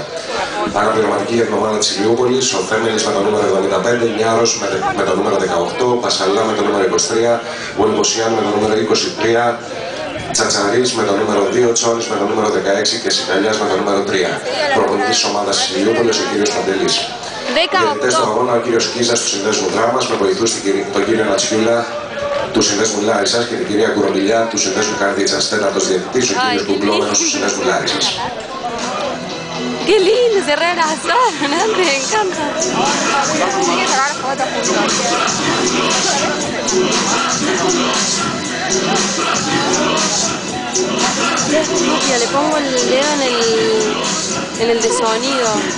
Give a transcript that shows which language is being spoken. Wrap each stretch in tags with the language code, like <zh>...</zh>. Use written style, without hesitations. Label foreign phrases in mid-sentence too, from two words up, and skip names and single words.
<el>Αναπληρωματική για την ομάδα της Ηλιούπολης, ο Θέμελης με το νούμερο 75, Νιάρος με το νούμερο 18, Πασαλά με το νούμερο 23, Βολβοσιάν με το νούμερο 23, Τσατσαρής με το νούμερο 2, Τσόνης με το νούμερο 16 και Σικαλιάς με το νούμερο 3. Προπονητής της ομάδας της Ηλιούπολης ο κύριος Παντελής. Διαιτητές στον αγώνα ο κύριος Κίζας του Συνδέσμου Δράμας με βοηθούς τον κύριο Νατσιούλα του Συνδέσμου Λάρισας και την κυρία Κουροντιλιά του Συνδέσμου Καρδίτσας. Τέταρτος διαιτητής ο κύριος Κουμπλόμενος του Συνδέσμου Λάρισας.</el> <es>¡Qué lindo cerrar el azar! Me encanta. Hay que sacar fotos juntos. Le pongo el dedo en el de sonido.</es>